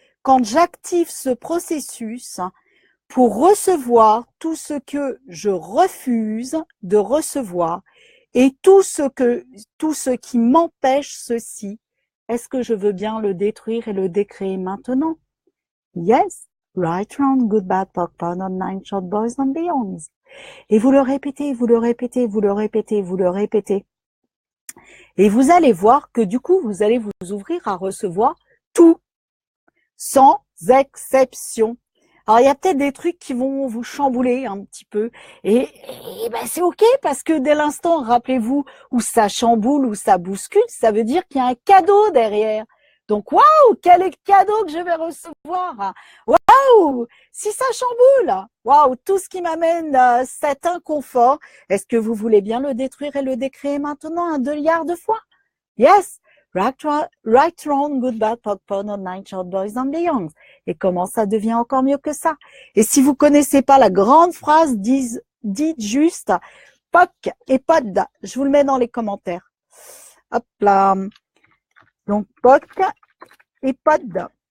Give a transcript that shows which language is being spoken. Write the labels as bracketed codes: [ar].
[fr] quand j'active ce processus pour recevoir tout ce que je refuse de recevoir et tout ce qui m'empêche ceci, est-ce que je veux bien le détruire et le décréer maintenant? [en] Yes, right, wrong, good, bad, POC, POD, on, nine, short, boys and beyonds. [fr] Et vous le répétez, vous le répétez, vous le répétez, vous le répétez. Et vous allez voir que du coup, vous allez vous ouvrir à recevoir tout, sans exception. Alors, il y a peut-être des trucs qui vont vous chambouler un petit peu. Et ben, c'est OK parce que dès l'instant, rappelez-vous, où ça chamboule, où ça bouscule, ça veut dire qu'il y a un cadeau derrière. Donc, waouh, quel est le cadeau que je vais recevoir? Waouh, si ça chamboule, waouh, tout ce qui m'amène cet inconfort, est-ce que vous voulez bien le détruire et le décréer maintenant 1 milliard de fois? [en] Yes, right, wrong, good, bad, POC, POD, on, nine, short, boys and beyonds. [fr] Et comment ça devient encore mieux que ça? Et si vous connaissez pas la grande phrase, dites juste POC et POD. Je vous le mets dans les commentaires. Hop là. Donc, POC et POD.